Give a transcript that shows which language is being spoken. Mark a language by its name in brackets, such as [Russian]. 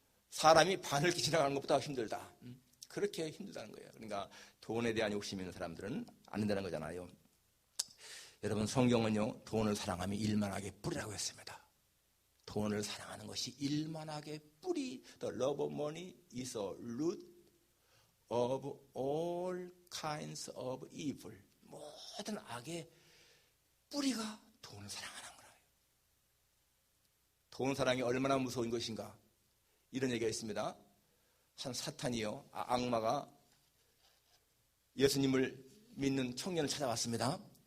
[Korean] 사람이 바늘길 지나가는 것보다 힘들다. 그렇게 힘들다는 거예요. 그러니까 돈에 대한 욕심이 있는 사람들은 안 된다는 거잖아요. 여러분, 성경은요, 돈을 사랑하면 일만하게 뿌리라고 했습니다. 돈을 사랑하는 것이 일만하게 뿌리. [English] The love of money is a root of all kinds of evil. [Korean] 모든 악의 뿌리가 돈을 사랑하는 거예요. 돈 사랑이 얼마나 무서운 것인가. 이런 얘기가 있습니다. 한 사탄이요, 악마가 예수님을 믿는 청년을 찾아왔습니다.